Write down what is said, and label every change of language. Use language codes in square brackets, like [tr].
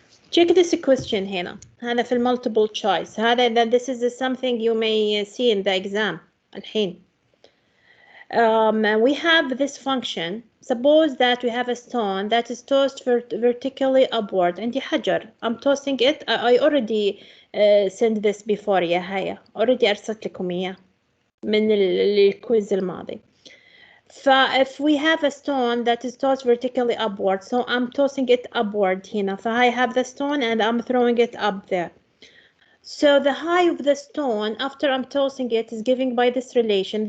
[en] Check this question [ar] هنا. هذا في [en] multiple choice. هذا this is something you may see in the exam [ar] الحين. [en] We have this function. Suppose that we have a stone that is tossed vertically upward. [ar] عندي حجر. [en] I'm tossing it. I already sent this before يا هيا. Already [ar] أرسلت لكم إياه من الكويز الماضي. [en] If we have a stone that is tossed vertically upward, so I'm tossing it upward [ar] هنا. [en] I have the stone and I'm throwing it up there. So the height of the stone after I'm tossing it is given by this relation.